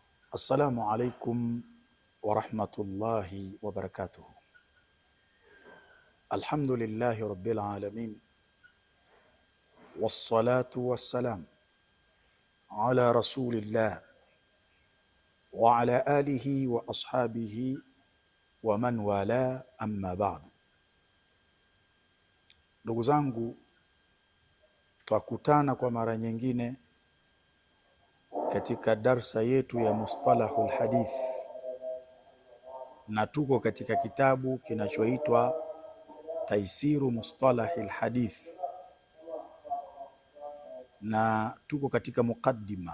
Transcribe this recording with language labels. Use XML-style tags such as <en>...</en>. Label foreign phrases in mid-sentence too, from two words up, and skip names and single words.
<ar>السلام عليكم ورحمة الله وبركاته. الحمد لله رب العالمين والصلاة والسلام على رسول الله وعلى آله وأصحابه ومن والى، أما بعد.</ar> <sw>Ndugu zangu, twakutana kwa mara nyingine katika darsa yetu ya</sw> <ar>مصطلح الحديث,</ar> <sw>na tuko katika kitabu kinachoitwa Taisiru Mustalahil Hadith, na tuko katika mukaddima.</sw>